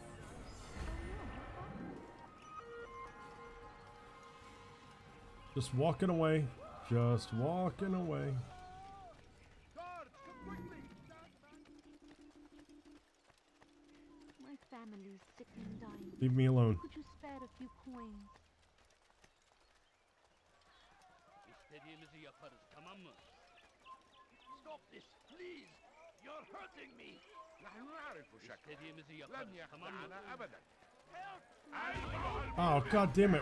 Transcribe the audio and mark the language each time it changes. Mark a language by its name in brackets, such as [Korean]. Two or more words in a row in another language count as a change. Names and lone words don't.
[English] Just walking away. Just walking away. My family's sick and dying. Leave me alone. Could you spare a few coins? [Turkish] İstediğimizi yaparız, tamam mı? [English] Stop this, please. You're hurting me. [Arabic] نحن نعرف شكلك. [Turkish] İstediğimizi yaparız, [Arabic] لن [Turkish] tamam mı? [Arabic] يخدعنا أبدا. [English] Oh, god damn it.